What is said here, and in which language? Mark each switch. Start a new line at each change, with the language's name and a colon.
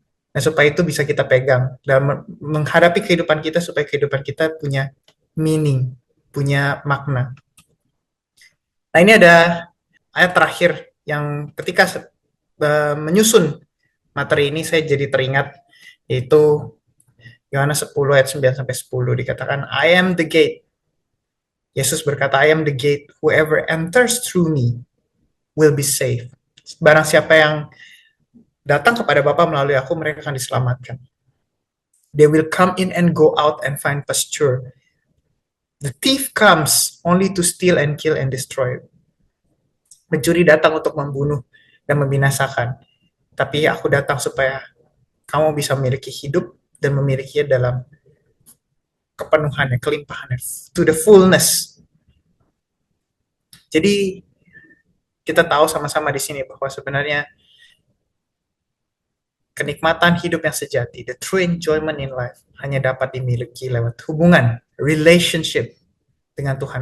Indonesian: Nah, supaya itu bisa kita pegang dalam menghadapi kehidupan kita, supaya kehidupan kita punya meaning, punya makna. Nah, ini ada ayat terakhir yang ketika menyusun materi ini saya jadi teringat, yaitu Yohanes 10 ayat 9 sampai 10 dikatakan,
English: I am the gate.
Indonesian: Yesus berkata,
English: I am the gate. Whoever enters through me will be saved.
Indonesian: Barang siapa yang datang kepada Bapa melalui aku, mereka akan diselamatkan.
English: They will come in and go out and find pasture. The thief comes only to steal and kill and destroy.
Indonesian: Pencuri datang untuk membunuh dan membinasakan. Tapi aku datang supaya kamu bisa memiliki hidup dan memilikinya dalam kepenuhannya, kelimpahannya,
English: to the fullness.
Indonesian: Jadi kita tahu sama-sama di sini bahwa sebenarnya kenikmatan hidup yang sejati,
English: the true enjoyment in life,
Indonesian: hanya dapat dimiliki lewat hubungan, relationship dengan Tuhan.